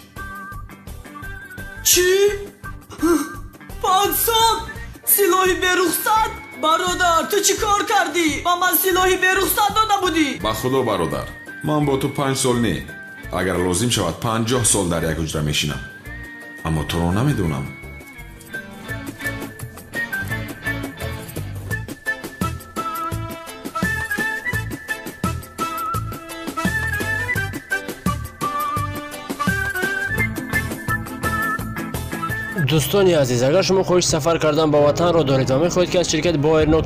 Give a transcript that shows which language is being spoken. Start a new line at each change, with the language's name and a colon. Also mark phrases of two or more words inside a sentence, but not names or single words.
Tajik: чӣ? 5 сол? силоҳи берухсат? бародар ту чӣ кор кардӣ? ба ман силоҳи берухсат дода будӣ? ба худо бародар ман бо ту 5 сол не агар лозим шавад 50 сол дар як ҳуҷра мешинам аммо туро намедонам.
Persian: دوستانی عزیز اگر شما خواهش سفر کردن با وطن را دارید و میخواهید که از شرکت بایرنوک